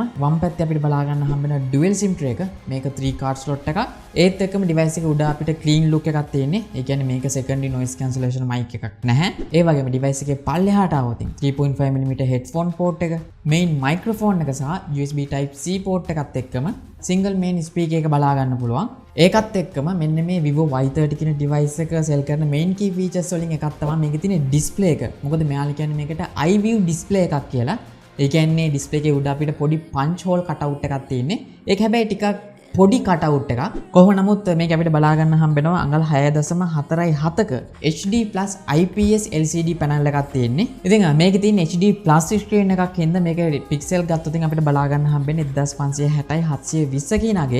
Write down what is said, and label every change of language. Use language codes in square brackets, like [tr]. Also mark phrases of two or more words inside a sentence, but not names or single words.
[si] වම් පැත්තේ අපිට බලා ගන්න හම්බෙන [en] dual sim tray [si] එක. මේක [en] 3 card slot [si] එකක්. ඒත් එක්කම device එකේ උඩ අපිට [en] clean look [si] එකක් තියෙන්නේ. ඒ කියන්නේ මේක [en] secondary noise cancellation mic [si] එකක් නැහැ. ඒ වගේම device එකේ පල්ලෙහාට આવොත් [en] 3.5mm headphone port [si] එක, [en] main microphone [si] එක සහ [en] USB type C port [si] එකත් එක්කම [en] single main speaker [si] එක බලා ගන්න පුළුවන්. ඒකත් එක්කම මෙන්න මේ Vivo Y30 කියන device එක sell කරන [en] main key features [si] වලින් එකක් තමයි මේකේ තියෙන display එක. මොකද මෙයාලා කියන්නේ මේකට [en] iView display [si] එකක් කියලා. ඒ කියන්නේ display එකේ උඩ අපිට පොඩි [en] punch hole cutout [si] එකක් තියෙන්නේ. ඒක හැබැයි ටිකක් පොඩි කටවුට් එකක්. කොහොම නමුත් මේක අපිට බලා ගන්න හම්බෙනවා අඟල් 6.47ක [en] HD+ IPS LCD panel [si] එකක් තියෙන්නේ. ඉතින් මේකේ තියෙන [en] HD+ screen [si] එකක් හින්දා මේක පික්සල් ගත්තොත් අපිට බලා ගන්න හම්බෙන්නේ 1560x720 කියන අගේ.